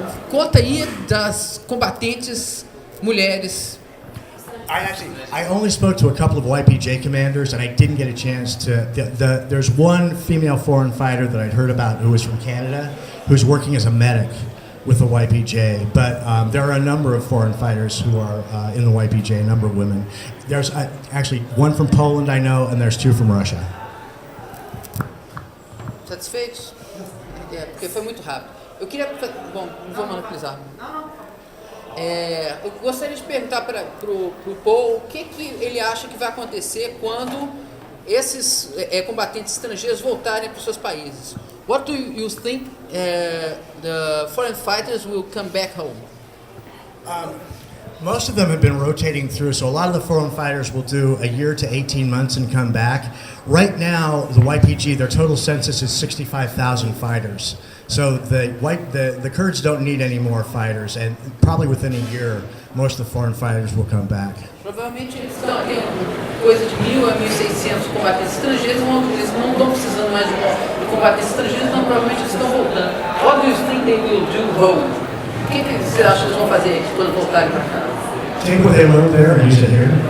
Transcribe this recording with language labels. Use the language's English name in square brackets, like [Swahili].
[Portuguese] Conta aí das combatentes mulheres. [English] I only spoke to a couple of YPJ commanders, and I didn't get a chance to. There's one female foreign fighter that I'd heard about who was from Canada, who's working as a medic with the YPJ. But there are a number of foreign fighters who are in the YPJ, a number of women. There's actually one from Poland I know, and there's 2 from Russia. [Portuguese] Satisfeitos? Porque foi muito rápido. Eu queria... Bom, não vou monopolizar. Eu gostaria de perguntar para o Paul o que ele acha que vai acontecer quando esses combatentes estrangeiros voltarem para os seus países. [English] What do you think the foreign fighters will come back home? Most of them have been rotating through, so a lot of the foreign fighters will do a year to 18 months and come back. Right now, the YPG, their total census is 65,000 fighters. So the Kurds don't need any more fighters, and probably within a year, most of the foreign fighters will come back. [Portuguese] Provavelmente eles estão aqui coisa de 1.000 a 1.600 combatentes estrangeiros, eles não estão precisando mais de combatentes estrangeiros, então provavelmente eles estão voltando. [English] What do you think they will do home? [Portuguese] O que você acha que eles vão fazer quando voltarem para cá? [English] Take what they learned there and use it here.